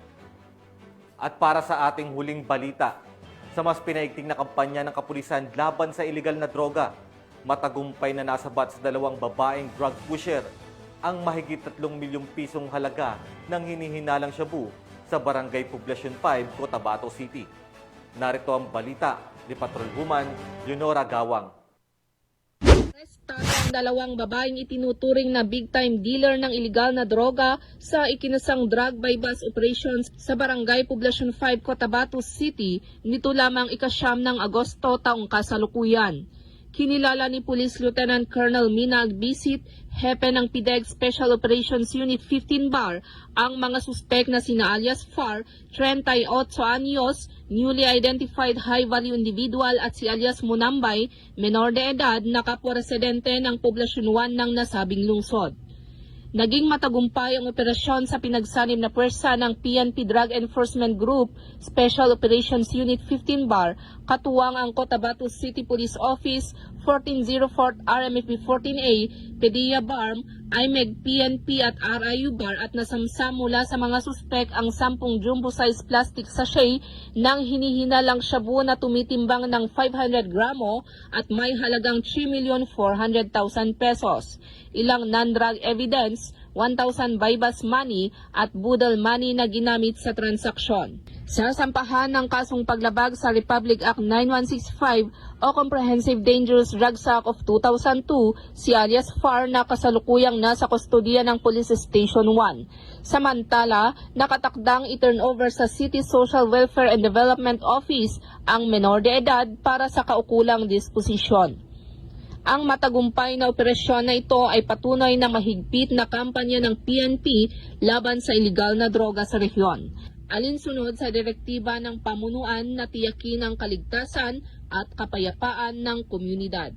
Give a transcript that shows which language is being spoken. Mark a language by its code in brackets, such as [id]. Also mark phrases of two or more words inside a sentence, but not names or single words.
[tl] At para sa ating huling balita, sa mas pinaigting na kampanya ng kapulisan laban sa iligal na droga, matagumpay na nasabat sa 2 babaeng [en] drug pusher [tl] ang mahigit 3 milyong pisong halaga ng hinihinalang shabu sa Barangay Poblacion 5, Cotabato City. Narito ang balita ni Patrolwoman Leonora Gawang. Arestado ang 2 babaeng itinuturing na [en] big-time dealer [tl] ng iligal na droga sa ikinasang [en] drug by-bus operations [tl] sa Barangay Poblacion 5, Cotabato City nito lamang ika-9 ng Agosto taong kasalukuyan. Kinilala ni Police Lieutenant Colonel Mina Agbisit, hepe ng PDEG Special Operations Unit 15 Bar, ang mga suspek na sina alias Far, 38 anyos, [en] newly identified high-value individual [tl] at si alias Munambay, menor de edad na kapwa-residente ng Poblacion 1 ng nasabing lungsod. Naging matagumpay ang operasyon sa pinagsanib na pwersa ng PNP Drug Enforcement Group Special Operations Unit 15 Bar, katuwang ang Cotabato City Police Office, 1404 RMFP 14A, PDEA BARM, IMEG PNP at RIU Bar at nasamsam mula sa mga suspek ang 10 [en] jumbo-size plastic sachet [tl] ng hinihinalang shabu na tumitimbang ng 500 gramo at may halagang 3,400,000 pesos. Ilang [en] non-drug evidence, [tl] 1,000 [en] by-bus money [tl] at [en] budal money [tl] na ginamit sa transaksyon. Sasampahan ng kasong paglabag sa Republic Act 9165 o Comprehensive Dangerous Drugs Act of 2002 si alias Far na kasalukuyang nasa kustodiya ng Police Station 1. Samantala, nakatakdang i- [en] turn over [tl] sa City Social Welfare and Development Office ang menor de edad para sa kaukulang disposisyon. Ang matagumpay na operasyon na ito ay patunay na mahigpit na kampanya ng PNP laban sa iligal na droga sa rehiyon. Alinsunod sa direktiba ng pamunuan na tiyakin ang kaligtasan at kapayapaan ng komunidad.